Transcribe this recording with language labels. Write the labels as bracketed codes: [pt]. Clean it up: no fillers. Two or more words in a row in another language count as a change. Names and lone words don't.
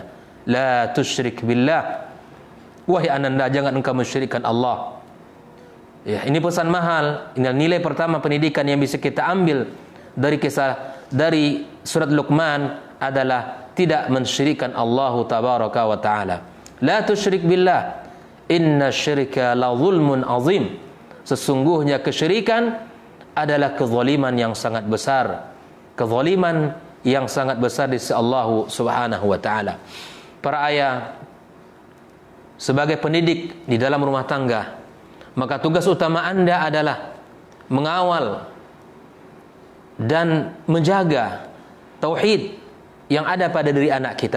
[ar] لا تشرك بالله. [id] Wahai ananda, jangan engkau mensyirikkan Allah. Ya, ini pesan mahal. Ini nilai pertama pendidikan yang bisa kita ambil dari surat Luqman adalah tidak mensyirikkan [ar] الله تبارك وتعالى. لا تشرك بالله. إن الشرك لظلم عظيم. [id] Sesungguhnya kesyirikan adalah kezaliman yang sangat besar. Kezaliman yang sangat besar di sisi [ar] الله سبحانه وتعالى. [id] Para ayah, sebagai pendidik di dalam rumah tangga, maka tugas utama Anda adalah mengawal dan menjaga tauhid yang ada pada diri anak kita.